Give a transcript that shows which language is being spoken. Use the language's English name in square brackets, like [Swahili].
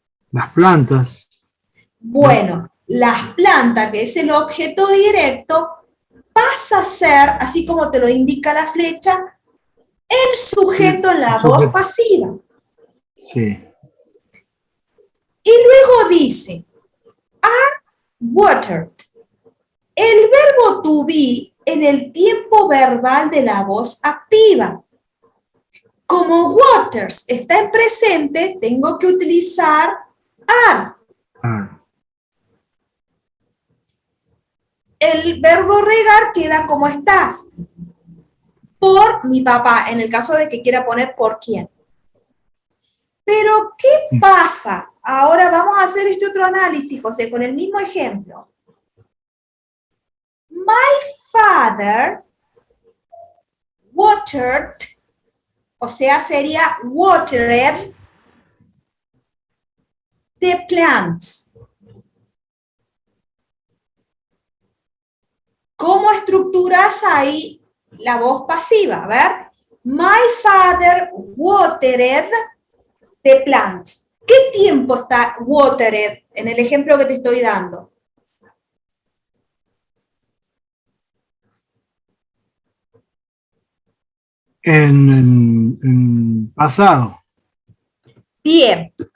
[Spanish] Las plantas. Bueno, las plantas, que es el objeto directo, pasa a ser, así como te lo indica la flecha, el sujeto en la voz pasiva. Sí. Y luego dice, [English] are watered. [Spanish] El verbo to be en el tiempo verbal de la voz activa. Como waters está en presente, tengo que utilizar are. El verbo regar queda como estás. Por mi papá, en el caso de que quiera poner por quién. Pero, ¿qué pasa? Ahora vamos a hacer este otro análisis, José, con el mismo ejemplo. [English] My father watered, [Spanish] o sea, sería [English] watered the plants. [Spanish] ¿Cómo estructuras ahí la voz pasiva? A ver. [English] My father watered the plants. [Spanish] ¿Qué tiempo está watered en el ejemplo que te estoy dando? En pasado. Bien.